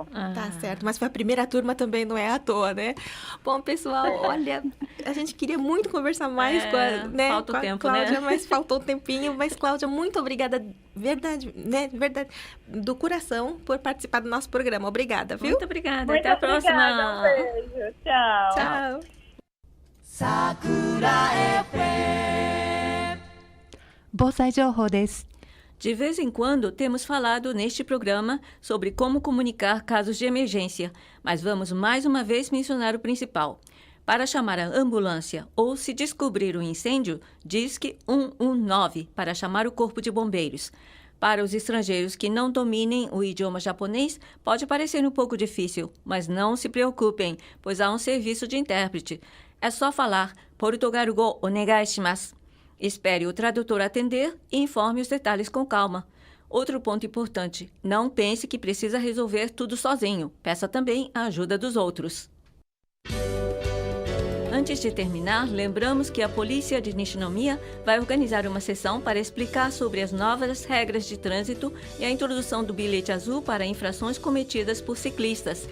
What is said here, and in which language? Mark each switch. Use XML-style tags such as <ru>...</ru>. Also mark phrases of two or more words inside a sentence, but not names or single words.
<pt>Tá certo, mas foi a primeira turma também, não é à toa, né? Bom, pessoal, olha, a gente queria muito conversar mais com a tempo, Cláudia, né? mas faltou um tempinho. Mas, Cláudia, muito obrigada, verdade, do coração, por participar do nosso programa. Obrigada, viu? Muito obrigada. Muito Até a próxima. obrigada, um beijo. Tchau. Tchau.</pt> <ja>Sakura FM 防災情報です。</ja> <pt>De vez em quando temos falado neste programa sobre como comunicar casos de emergência, mas vamos mais uma vez mencionar o principal. Para chamar a ambulância ou se descobrir um incêndio, disque 119 para chamar o corpo de bombeiros. Para os estrangeiros que não dominem o idioma japonês, pode parecer um pouco difícil, mas não se preocupem, pois há um serviço de intérprete. É só falar</pt> <ja>"ポルトガル語お願いします".</ja> <pt>Espere o tradutor atender e informe os detalhes com calma. Outro ponto importante, não pense que precisa resolver tudo sozinho. Peça também a ajuda dos outros. Antes de terminar, lembramos que a polícia de Nishinomiya vai organizar uma sessão para explicar sobre as novas regras de trânsito e a introdução do bilhete azul para infrações cometidas por ciclistas.</pt>